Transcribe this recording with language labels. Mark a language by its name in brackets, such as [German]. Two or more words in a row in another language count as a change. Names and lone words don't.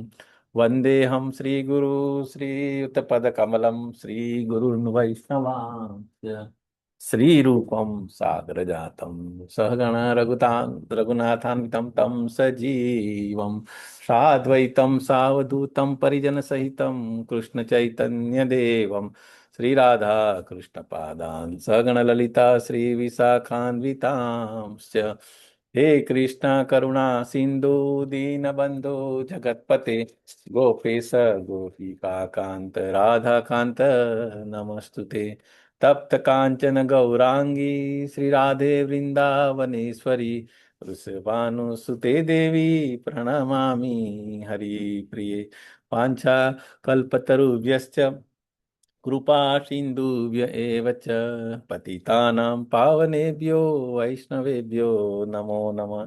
[Sanskrit] વંદેહમ શ્રી ગુરુ શ્રીયુતપદકમલમ શ્રી ગુરુર્ન વૈષ્ણવાંશ્ચ શ્રીરૂપમ સાગરજાતમ સહગણ રઘુનાથાન્વિતમ તમ સજીવમ સાદ્વૈતમ સાવધૂતમ પરિજન સહિતમ કૃષ્ણ ચૈતન્ય દેવમ શ્રી રાધા કૃષ્ણ પાદાન સગણ લલિતા શ્રી વિશાખાન્વિતાંશ્ચ. હે કૃષ્ણ કરુણા સિંધુ દીનબંધુ જગતપતે ગોપેશ ગોપિકા કાંત રાધાકાંત નમસ્તુતે. तप्त कांचन गौरांगी श्री राधे वृंदावनेश्वरी वृषभानुसुते देवी प्रणमामि हरिप्रिये. वाञ्छा कल्पतरुभ्यश्च कृपा सिन्धुभ्य एव च पतितानां पावनेभ्यो वैष्णवेभ्यो नमो नमः.